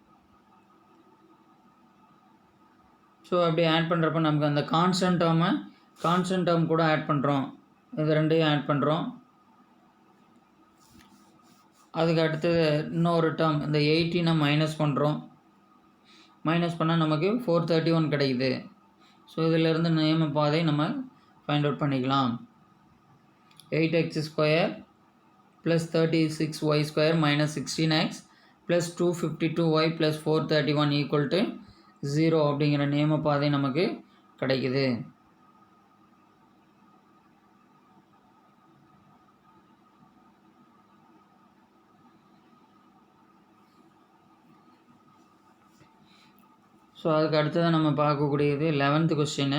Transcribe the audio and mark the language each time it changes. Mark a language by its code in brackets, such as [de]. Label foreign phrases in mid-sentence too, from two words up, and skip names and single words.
[ta] ஸோ அப்படி ஆட் பண்ணுறப்ப நமக்கு அந்த [en] constant term [ta] கூட ஆட் பண்ணுறோம். இது ரெண்டையும் ஆட் பண்ணுறோம். அதுக்கு அடுத்தது இன்னொரு டேர்ம் இந்த 18 மைனஸ் பண்ணுறோம். மைனஸ் பண்ணால் நமக்கு 431 கிடைக்குது. ஸோ இதிலிருந்து நியம பாதை நம்ம [en] find out [ta] பண்ணிக்கலாம். 8x² + 36y² - 16x + 252y + 431 = 0 அப்படிங்கிற நியம பாதை நமக்கு கிடைக்குது. ஸோ அதுக்கு அடுத்ததான் நம்ம பார்க்கக்கூடியது 11th கொஸ்டின்.